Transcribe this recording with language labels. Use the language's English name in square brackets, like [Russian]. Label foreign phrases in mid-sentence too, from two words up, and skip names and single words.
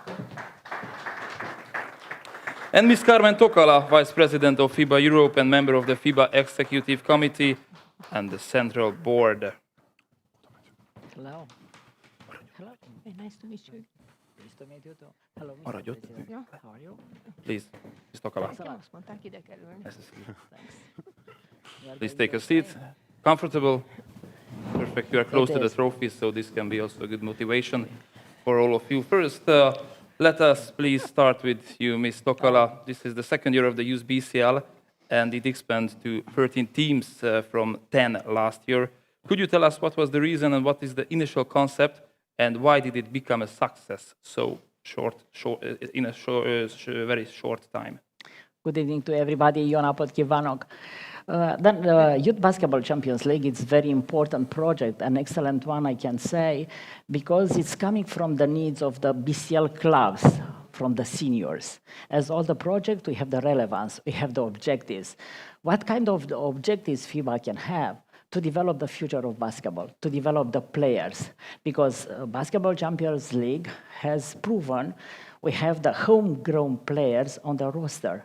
[English] And Ms. Carmen Tokala, Vice President of FIBA Europe and member of the FIBA Executive Committee and the Central Board. Hello. Hello. Hey, nice to meet you. Nice to meet you too. Hello, Mr. [Hungarian] Maradj ott. [English] President. Yeah. How are you? Please, Ms. Tokala. [Hungarian] Azt mondták, ide kell ülni. [English] Nice to see you. Thanks. Please take a seat. Comfortable. Perfect. You are close It to the is. trophy, so this can be also a good motivation for all of you. First, let us please start with you, Ms. Tokala. This is the second year of the Youth BCL, and it expanded to 13 teams from 10 last year. Could you tell us what was the reason and what is the initial concept, and why did it become a success so in a very short time? Good evening to everybody. [Hungarian] Jó napot kívánok. [English] The Youth Basketball Champions League is a very important project, an excellent one, I can say, because it's coming from the needs of the BCL clubs, from the seniors. As all the project, we have the relevance, we have the objectives. What kind of the objectives FIBA can have? To develop the future of basketball, to develop the players, because Basketball Champions League has proven we have the homegrown players on the roster.